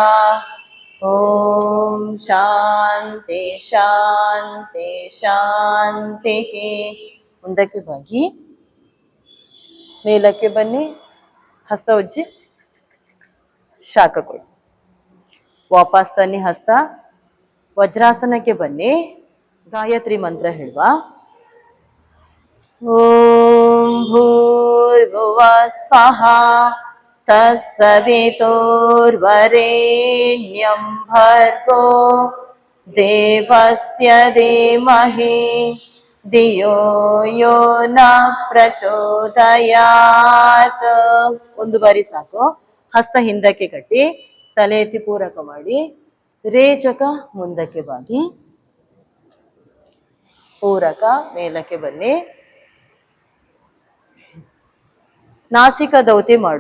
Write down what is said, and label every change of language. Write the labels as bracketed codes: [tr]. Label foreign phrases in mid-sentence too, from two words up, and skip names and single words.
[sa] ಓಂ ಶಾಂತಿ ಶಾಂತಿ ಶಾಂತಿ. [kn] ಮುಂದಕ್ಕೆ ಬಾಗಿ ಮೇಲಕ್ಕೆ ಬನ್ನಿ. ಹಸ್ತ ಉಜ್ಜಿ ಶಾಖ ಕೊಡಿ. ವಾಪಸ್ ತನ್ನಿ ಹಸ್ತ. ವಜ್ರಾಸನಕ್ಕೆ ಬನ್ನಿ. ಗಾಯತ್ರಿ ಮಂತ್ರ ಹೇಳುವ. [sa] ಓಂ ಭೂರ್ಭುವಃ ಸ್ವಃ ತತ್ಸವಿತುರ್ವರೆಣ್ಯಂ ಭರ್ಗೋ ದೇವಸ್ಯ ಧೀಮಹಿ ಧಿಯೋ ಯೋ ನ ಪ್ರಚೋದಯಾತ್. [kn] ಒಂದು ಬಾರಿ ಸಾಕು. ಹಸ್ತ ಹಿಂದಕ್ಕೆ ಕಟ್ಟಿ, ತಲೆ ಎತ್ತಿ ಪೂರಕ ಮಾಡಿ, ರೇಚಕ ಮುಂದಕ್ಕೆ ಬಾಗಿ, ಪೂರಕ ಮೇಲಕ್ಕೆ ಬನ್ನಿ. ನಾಸಿಕ ದೌತಿ ಮಾಡುವ.